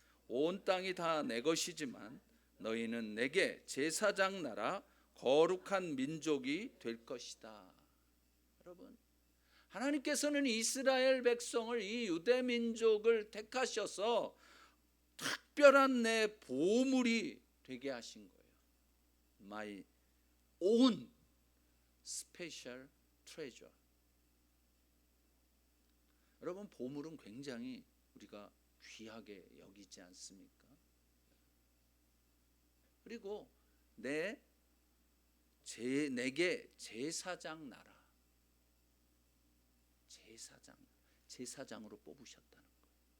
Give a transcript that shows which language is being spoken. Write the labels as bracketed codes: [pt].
[ko] 온 땅이 다 내 것이지만 너희는 내게 제사장 나라 거룩한 민족이 될 것이다. 여러분, 하나님께서는 이스라엘 백성을, 이 유대 민족을 택하셔서 특별한 내 보물이 되게 하신 거예요. [en] My own special treasure. [ko] 여러분, 보물은 굉장히 우리가 귀하게 여기지 않습니까? 그리고 내게 제사장 나라, 제사장으로 뽑으셨다는 거예요.